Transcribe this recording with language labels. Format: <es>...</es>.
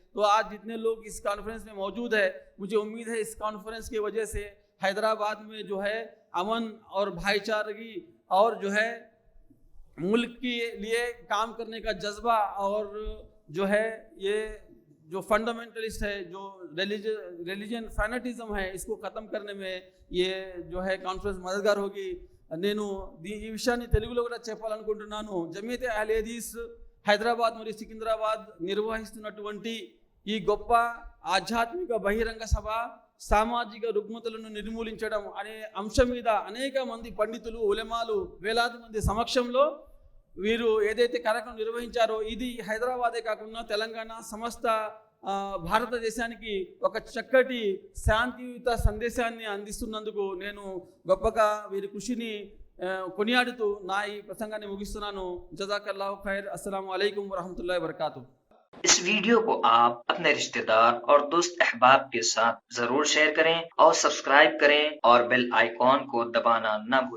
<hi>तो आज जितने लोग इस कॉन्फ्रेंस में मौजूद है, मुझे उम्मीद है इस कॉन्फ्रेंस की वजह से हैदराबाद में जो है अमन और भाईचारगी और जो है मुल्क के लिए काम करने का जज्बा और जो है ये जो फंडामेंटलिस्ट है, जो</hi> <en>religion fanaticism</en> <hi>है, इसको ख़त्म करने में ये जो है कॉन्फ्रेंस मददगार होगी।</hi> <te>నేను ఈ విషయాన్ని తెలుగులో కూడా చెప్పాలనుకుంటున్నాను। జమీయత్ అహ్లే హదీస్ హైదరాబాద్ మరియు సికింద్రాబాద్ నిర్వహిస్తున్నటువంటి ఈ గొప్ప ఆధ్యాత్మిక బహిరంగ సభ సామాజిక రుగ్మతలను నిర్మూలించడం అనే అంశం మీద అనేక మంది పండితులు, ఉలమాలు, వేలాది మంది సమక్షంలో వీరు ఏదైతే కార్యక్రమం నిర్వహించారో, ఇది హైదరాబాదే కాకుండా తెలంగాణ సమస్త భారతదేశానికి ఒక చక్కటి శాంతియుత సందేశాన్ని అందిస్తున్నందుకు నేను గొప్పగా వీరి కృషిని కొనియాడుతూ నా ఈ ప్రసంగాన్ని ముగిస్తున్నాను।</te> <ar>జజాకల్లాహు ఖైర్। अस्सलामु अलैकुम वरहमतुल्लाहि वबरकातुहू।</ar> <hi>इस वीडियो को आप अपने रिश्तेदार और दोस्त अहबाब के साथ जरूर शेयर करें और सब्सक्राइब करें और बेल आइकॉन को दबाना न भूलें।</hi>